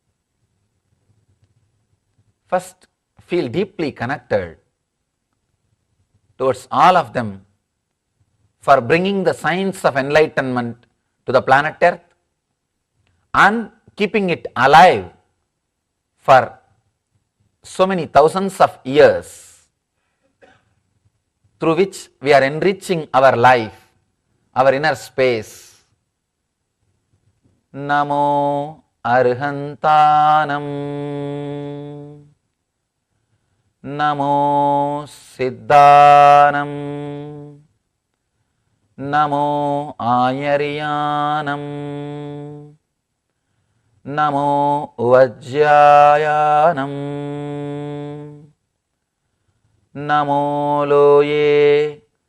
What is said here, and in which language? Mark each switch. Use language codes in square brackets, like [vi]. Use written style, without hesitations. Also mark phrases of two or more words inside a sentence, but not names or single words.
[en] First, feel deeply connected towards all of them for bringing the science of enlightenment to the planet Earth and keeping it alive for so many thousands of years, through which we are enriching our life, our inner space. [pra] णमो अरिहंताणं, णमो सिद्धाणं, णमो आयरियाणं, णमो उवज्झायाणं, णमो लोए